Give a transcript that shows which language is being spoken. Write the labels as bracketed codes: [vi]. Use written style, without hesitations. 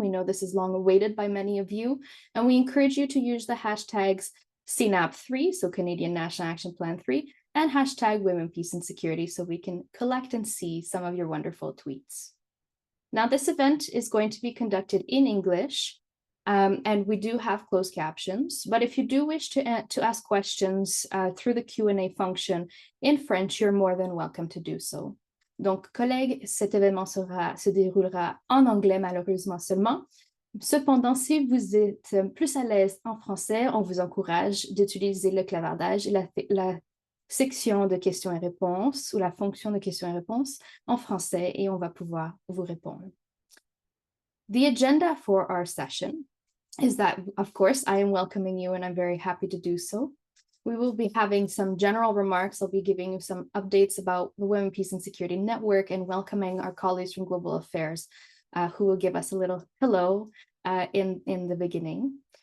[en] We know this is long awaited by many of you, and we encourage you to use the hashtags CNAP3, so Canadian National Action Plan 3, and hashtag Women, Peace and Security so we can collect and see some of your wonderful tweets. Now, this event is going to be conducted in English, and we do have closed captions, but if you do wish to ask questions through the Q&A function in French, you're more than welcome to do so. [fr] Donc, collègues, cet événement se déroulera en anglais malheureusement seulement. Cependant, si vous êtes plus à l'aise en français, on vous encourage d'utiliser le clavardage et la section de questions et réponses ou la fonction de questions et réponses en français et on va pouvoir vous répondre. [en] The agenda for our session is that, of course, I am welcoming you and I'm very happy to do so. We will be having some general remarks. I'll be giving you some updates about the Women, Peace and Security Network and welcoming our colleagues from Global Affairs who will give us a little hello in the beginning.